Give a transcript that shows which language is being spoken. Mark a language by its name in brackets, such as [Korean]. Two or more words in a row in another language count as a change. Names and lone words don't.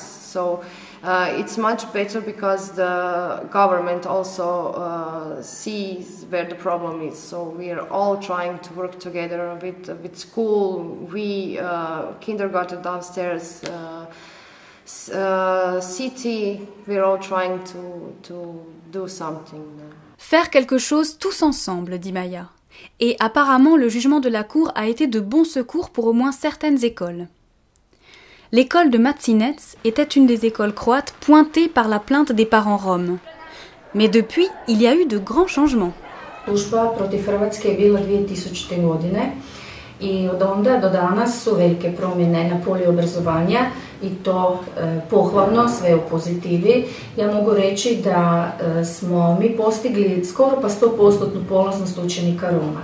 [English] So it's much better because the government also sees where the problem is. So we are all trying to work together with school, kindergarten downstairs, city. We're all trying to do something. [French] Faire quelque chose tous ensemble, dit Maya. Et apparemment, le jugement de la Cour a été de bon secours pour au moins certaines écoles. L'école de Matsinec était une des écoles croates pointées par la plainte des parents roms. Mais depuis, il y a eu de grands changements. [Croatian] Tužba protiv Hrvatske je bila 2000. godine i od onda do danas su velike promjene na polju obrazovanja i to pohvalno, sve u pozitivi. Ja mogu reći da smo mi postigli skoro pa 100% polaznost učenika Roma.